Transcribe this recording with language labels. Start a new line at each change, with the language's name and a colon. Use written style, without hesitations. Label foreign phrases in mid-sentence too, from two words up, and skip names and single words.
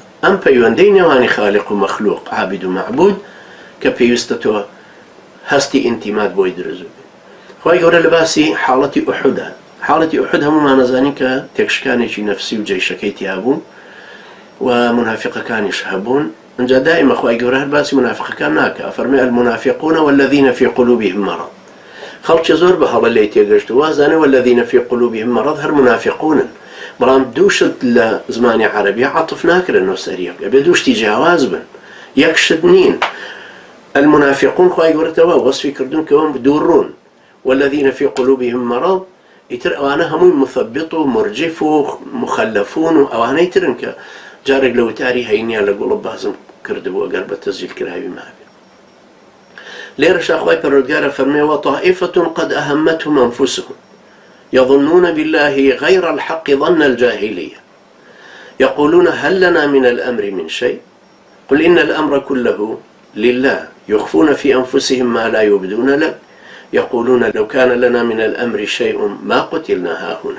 Central Kurdish: ئەم پەیوەندەی نێوانی خالق و مەخلوق، عابید و معبود کە پێویستە تۆ هەستی ئینتیمات بۆی دروست بێت. خوای گەورە لە باسی حاڵەتی ئوحودە، حاڵەتی ئوحود هەموومان نەزانین کە تێکشکانێکی نەفسی و جەیشەکەی تیابوون و منافقەکانیش هەبوون. ئەنجا دائیمە خوای گەورە هەر باسی منافقەکان ناکە، فەرمێ
Arabic: المنافقون والذین فی قلوبهم مرض.
Central Kurdish: خەڵکی زۆر بە هەڵە لێی تێگەشت و وازانێ
Arabic: والذین فی قلوبهم مرض
Central Kurdish: هەر منافقونن، بەڵام دووشت لە زمانی عەرەبی عەطف ناکرێنەوە سەریەک، ئەبێ دووشتی جیاواز بن، یەک شت نین. المنافقون خوای گەورەتەوە وەسفی کردوون کە ئەوان دووڕوون،
Arabic: والذین فی قلوبهم مرض
Central Kurdish: ئیتر ئەوانە هەمووی مثبت و مرجف و مخەلەفون و ئەوانەی ترن کە جارێک لە وتاری هەینیان لە گوڵە بازم کردبوو ئەگەر بە تەسجیل کراوی مابێ. لێرەشا خوای پەروەردگارە فەرمێ
Arabic: وطائفة قد أهمتهم أنفسهم يظنون بالله غير الحق ظن الجاهلية يقولون هل لنا من الأمر من شيء قل إن الأمر كله لله يخفون في أنفسهم ما لا يبدون لك يقولون لو كان لنا من الأمر شيء ما قتلنا هاهنا.